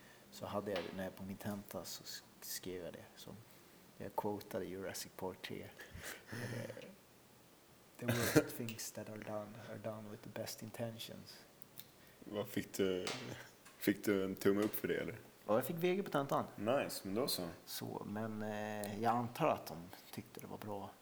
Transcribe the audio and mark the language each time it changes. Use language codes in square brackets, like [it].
[sv] Så hade jag när jag på min tenta så skrev jag det. Så jag quotade Jurassic Park 3. [en] The worst things that are done with the best intentions. [sv] Vad fick du en tumme upp för det eller? Ja, jag fick VG på tentan. Nice, men då så. Så, men jag antar att de tyckte det var bra.